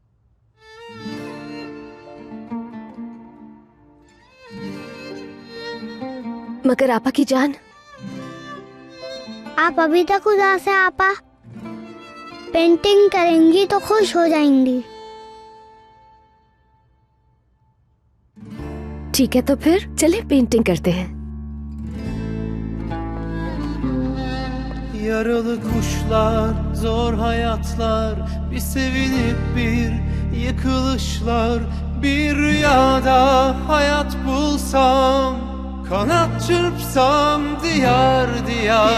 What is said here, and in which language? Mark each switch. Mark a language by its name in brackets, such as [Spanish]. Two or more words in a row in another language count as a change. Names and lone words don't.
[Hindi] मगर आपा की जान, आप अभी तक उदास है आपा। पेंटिंग करेंगी तो खुश हो जाएंगी। ठीक है, तो फिर चले पेंटिंग करते हैं। [Turkish] Yaralı kuşlar, zor hayatlar, bir sevinip bir yıkılışlar. Bir rüyada hayat bulsam, kanat çırpsam diyar diyar.